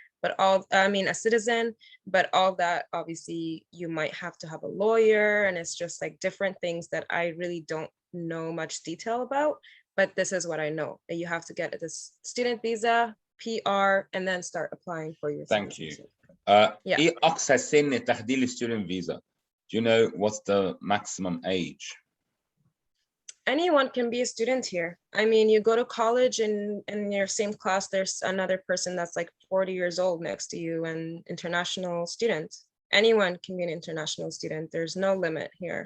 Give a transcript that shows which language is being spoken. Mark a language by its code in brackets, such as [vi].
[en] But a citizen, but all that, obviously, you might have to have a lawyer, and it's just like different things that I really don't know much detail about. But this is what I know. You have to get this student visa, PR, and then start applying for your citizenship. Thank you. [ar] إيه أقصى سن تحديد student visa? [en] Do you know what's the maximum age? Anyone can be a student here. I mean, you go to college and in your same class, there's another person that's like 40 years old next to you, and international student. Anyone can be an international student. There's no limit here.